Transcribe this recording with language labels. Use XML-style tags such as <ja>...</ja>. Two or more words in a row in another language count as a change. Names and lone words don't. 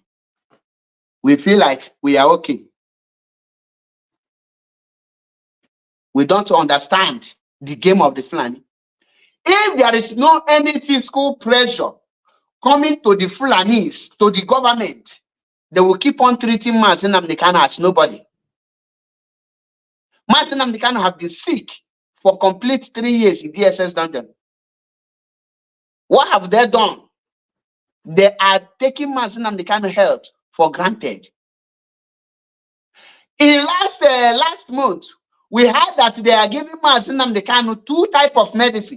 <en>We feel like we are okay. We don't understand the game of the Fulani. If there is no any fiscal pressure coming to the Fulanis, to the government, they will keep on treating Mazi Nnamdi Kanu as nobody. Mazi Nnamdi Kanu have been sick for complete 3 years in DSS dungeon. What have they done? They are taking Mazi Nnamdi Kanu health for granted. In last month, we heard that they are giving Mazi Nnamdi Kanu 2 types of medicine.</en>